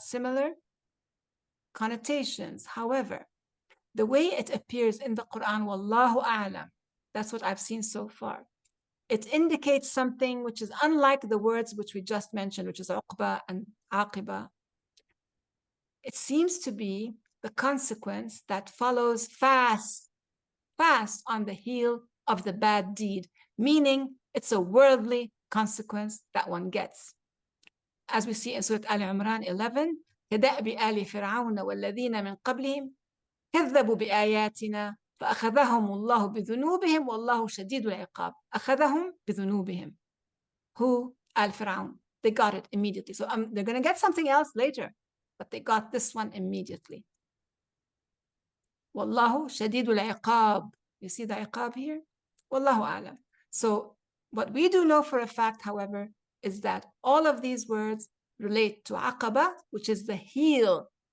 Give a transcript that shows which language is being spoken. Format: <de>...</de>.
<en>Similar connotations. However, the way it appears in the Quran, wallahu a'lam, that's what I've seen so far, it indicates something which is unlike the words which we just mentioned, which is uqba and aqiba. It seems to be the consequence that follows fast on the heel of the bad deed, meaning it's a worldly consequence that one gets. As we see in Surah Al-Imran 11,</en> <ar>كدأب آل فرعون والذين من قبلهم كذبوا بآياتنا فأخذهم الله بذنوبهم والله شديد العقاب. أخذهم بذنوبهم.</ar> <en>Who?</en> <ar>Al-Fir'aun.</ar> <en>They got it immediately. So they're going to get something else later, but they got this one immediately.</en> <ar>Wallahu shadidul iqab.</ar> <en>You see the iqab here? Wallahu a'lam. So what we do know for a fact, however, is that all of these words relate to aqaba, which is the heel.</en>